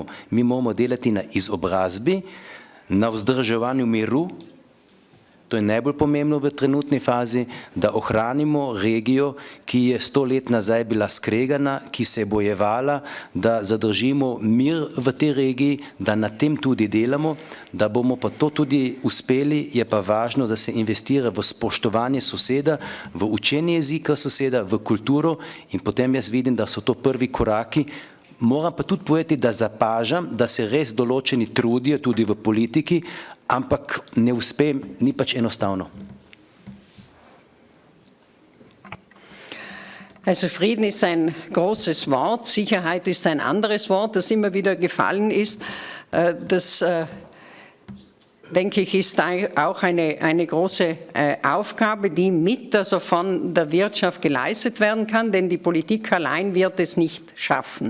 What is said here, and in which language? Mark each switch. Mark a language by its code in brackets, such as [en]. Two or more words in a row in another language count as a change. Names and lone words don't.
[sl] Mi moramo delati na izobrazbi, na vzdrževanju miru, to je najbolj pomembno v trenutni fazi, da ohranimo regijo, ki je 100 let nazaj bila skregana, ki se je bojevala, da zadržimo mir v tej regiji, da na tem tudi delamo, da bomo pa to tudi uspeli, je pa važno, da se investira v spoštovanje soseda, v učenje jezika soseda, v kulturo in potem jaz vidim, da so to prvi koraki. Moram pa tudi povedati, da zapažam, da se res določeni trudijo tudi v politiki, ampak ne uspe, ni pač enostavno. [de] Also Frieden ist ein großes Wort, Sicherheit ist ein anderes Wort, das immer wieder gefallen ist. Das, denke ich, ist auch eine große Aufgabe, die also von der Wirtschaft geleistet werden kann, denn die Politik allein wird es nicht schaffen.